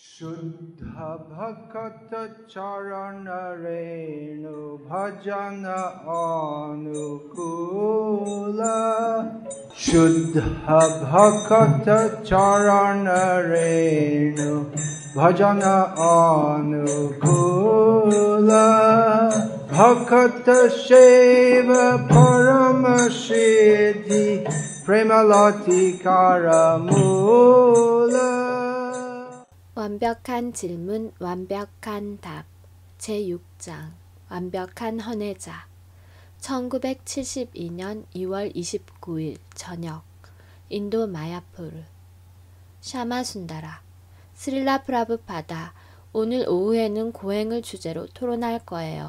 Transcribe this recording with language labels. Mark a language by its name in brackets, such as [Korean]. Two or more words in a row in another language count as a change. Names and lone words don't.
[Bangla] শুদ্ধ ভকত চরণ রেণু ভজন অনুকূল শুদ্ধ ভকত চরণ রেণু ভজন অনুকূল ভকত সেবা পরম সিদ্ধি প্রেমলতিকার মূল. [Korean] 완벽한 질문, 완벽한 답 제6장 완벽한 헌혜자 1972년 2월 29일 저녁 인도 마야푸르 샤마순다라 스릴라 프라브파다 오늘 오후에는 고행을 주제로 토론할 거예요.